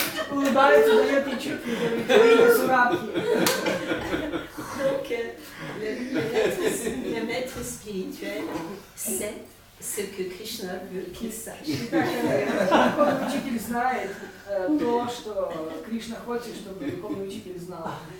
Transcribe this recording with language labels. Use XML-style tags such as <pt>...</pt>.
<ru>Улыбается, дает ей чутки, говорит, имя Сурабхи.</ru> <fr>Donc, le maître spirituel sait ce que Krishna veut qu'il sache.</fr> <ru>И так духовный учитель знает то, что Кришна хочет, чтобы духовный учитель знал.</ru>